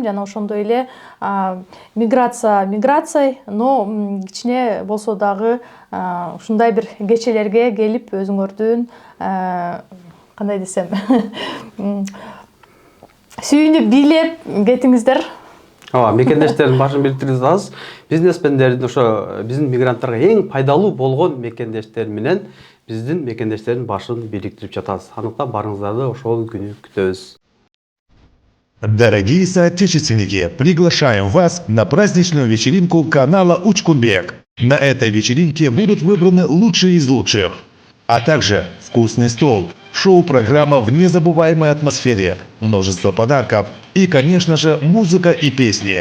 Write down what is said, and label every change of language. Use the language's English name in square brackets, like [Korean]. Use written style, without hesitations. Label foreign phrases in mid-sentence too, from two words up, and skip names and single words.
[Kyrgyz] Жана ошондой эле миграция, но кичине болсо дагы ушундай бир кечелерге келип өзүңөрдүн кандай десем сүйүнүп бийлеп кетиңиздер. Мекендештердин башын бириктирип жатабыз. Бизнесмендердин ошо биздин мигранттарга эң пайдалуу болгон мекендештер менен биздин мекендештердин башын бириктирип жатабыз. Андыктан барыңыздарды ошол күнү күтөбүз. [Russian] Дорогие соотечественники, приглашаем вас на праздничную вечеринку канала Учкунбек. На этой вечеринке будут выбраны лучшие из лучших, а также вкусный стол, шоу-программа в незабываемой атмосфере, множество подарков и, конечно же, музыка и песни.